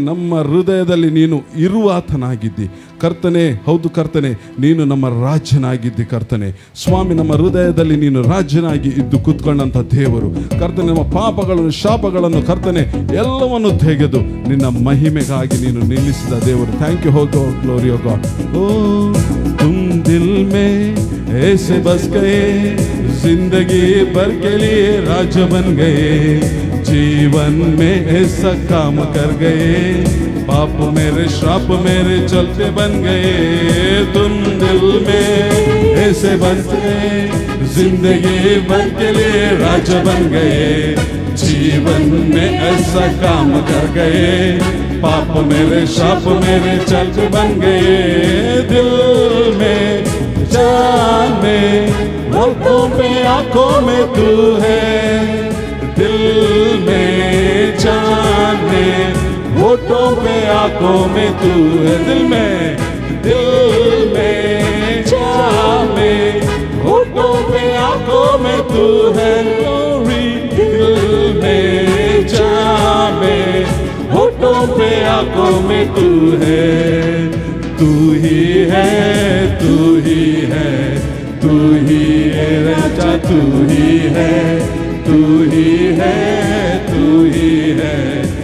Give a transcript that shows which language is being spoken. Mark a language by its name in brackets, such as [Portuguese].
[Kannada] ನಮ್ಮ ಹೃದಯದಲ್ಲಿ ನೀನು ಇರುವಾತನಾಗಿದ್ದಿ ಕರ್ತನೆ. ಹೌದು ಕರ್ತನೆ, ನೀನು ನಮ್ಮ ರಾಜ್ಯನಾಗಿದ್ದಿ ಕರ್ತನೆ. ಸ್ವಾಮಿ, ನಮ್ಮ ಹೃದಯದಲ್ಲಿ ನೀನು ರಾಜ್ಯನಾಗಿ ಇದ್ದು ಕೂತ್ಕೊಂಡಂಥ ದೇವರು ಕರ್ತನೆ. ನಮ್ಮ ಪಾಪಗಳನ್ನು, ಶಾಪಗಳನ್ನು ಕರ್ತನೆ ಎಲ್ಲವನ್ನು ತೆಗೆದು ನಿನ್ನ ಮಹಿಮೆಗಾಗಿ ನೀನು ನಿಲ್ಲಿಸಿದ ದೇವರು. [English] Thank you. ಹೋಗೋ glory ಹೋಗೋ. [Hindi] ಓ ತುಮ್ ದಿಲ್ ಮೇ ऐसे बस गए, जिंदगी भर के लिए राज बन गए. जीवन में ऐसा काम कर गए, पाप मेरे श्राप मेरे चलते बन गए. तुम दिल में ऐसे बस गए, जिंदगी भर के लिए राज बन गए. जीवन में ऐसा काम कर गए, पाप मेरे श्राप मेरे चलते बन गए. दिल में जान में, होठों पे आंखों में तू है. दिल में जान में, होठों पे आंखों में तू है. दिल में जान में, होठों पे आंखों में तू है. दिल में जान में, होठों पे आंखों में तू है. तू ही है, तू ही है, तू ही है राजा. तू ही है, तू ही है, तू ही है.